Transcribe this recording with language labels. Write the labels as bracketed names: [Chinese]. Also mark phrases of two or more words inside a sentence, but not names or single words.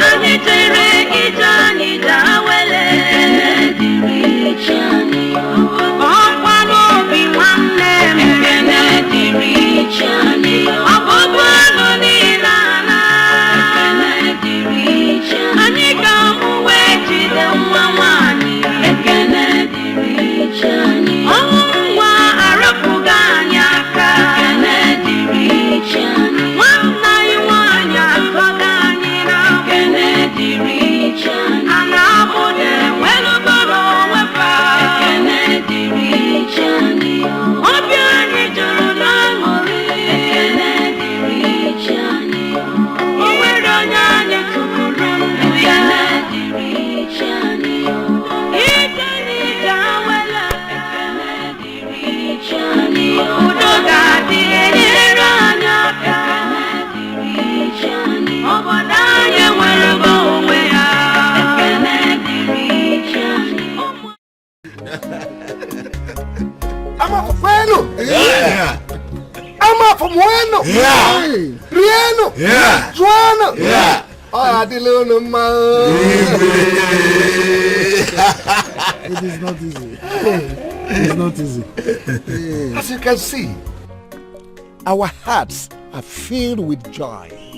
[Igbo] anyị jere ijani jawele, ekene diri chani, ọkwa n'obi nwanne m, ekene diri chani, ọbụbụanụ niile ana, ekene diri chani, anyị ga-amụ wee jide nwa nwanyị, ekene diri chani, ọnwụ nwa arapụghị anyị aka, ekene diri chani, nwanne anyị nwanyị atọga anyị na, ekene diri chani, a na-abụde welugoro wefa, ekene diri chani, obi anyị juru na aṅụrị, ekene diri chani, o nwere onye anyị tụfuru ndụ ya, ekene diri chani, ije n'ije awele, ekene diri chani, udo ga-adị enyere anyị aka, ekene diri chani, obodo anyị enwerego onwe ya, ekene diri chani. Ama bueno. Yeah. Ama bueno. Yeah. Rieno. Yeah. Juana. Yeah. Oh, adile no ma. [English] It is not easy. It's not easy. As you can see, our hearts are filled with joy.